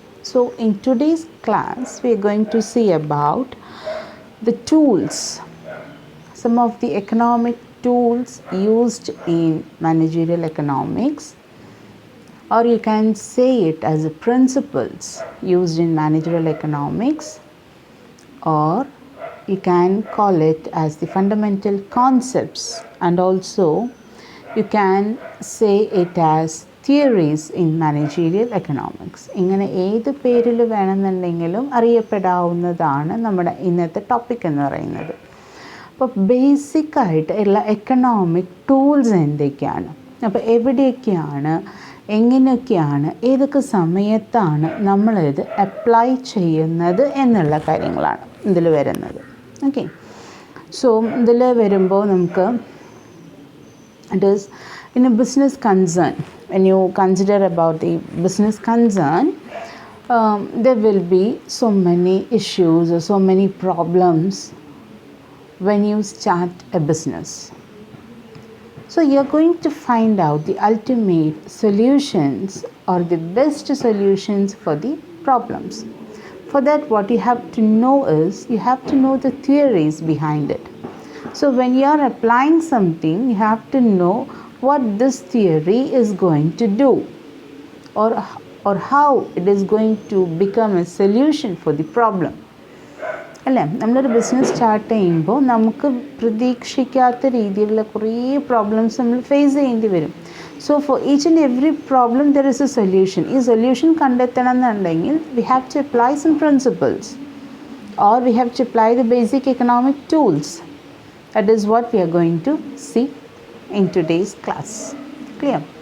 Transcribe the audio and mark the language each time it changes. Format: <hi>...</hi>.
<en>So in today's class we are going to see about the tools, some of the economic tools used in managerial economics, or you can say it as the principles used in managerial economics, or you can call it as the fundamental concepts, and also you can say it as theories in managerial economics.</en> <ml>ഇങ്ങനെ ഏത് പേരിൽ വേണമെന്നുണ്ടെങ്കിലും അറിയപ്പെടാവുന്നതാണ് നമ്മുടെ ഇന്നത്തെ topic എന്ന് പറയുന്നത്. അപ്പോൾ ബേസിക്കായിട്ട് ഉള്ള എക്കണോമിക് ടൂൾസ് എന്തൊക്കെയാണ്, അപ്പോൾ എവിടെയൊക്കെയാണ്, എങ്ങനെയൊക്കെയാണ്, ഏതൊക്കെ സമയത്താണ് നമ്മളിത് അപ്ലൈ ചെയ്യുന്നത് എന്നുള്ള കാര്യങ്ങളാണ് ഇതിൽ വരുന്നത്. ഓക്കെ.</ml> <en>so</en> <ml>ഇതിൽ വരുമ്പോൾ നമുക്ക്</ml> <en>it is in a business concern. When you consider about the business concern, there will be so many issues or so many problems when you start a business. So you are going to find out the ultimate solutions or the best solutions for the problems. For that, what you have to know is you have to know the theories behind it. So when you are applying something, you have to know what this theory is going to do, or how it is going to become a solution for the problem.</en> <ml>അല്ലേ, നമ്മളൊരു business start ചെയ്യുമ്പോൾ നമുക്ക് പ്രതീക്ഷിക്കാത്ത രീതിയിലുള്ള കുറേ problems നമ്മൾ face ചെയ്യേണ്ടി വരും.</ml> <en>So for each and every problem there is a solution.</en> <ml>ഈ സൊല്യൂഷൻ കണ്ടെത്തണം എന്നുണ്ടെങ്കിൽ</ml> <en>We have to apply some principles, or we have to apply the basic economic tools. That is what we are going to see in today's class. Clear?</en>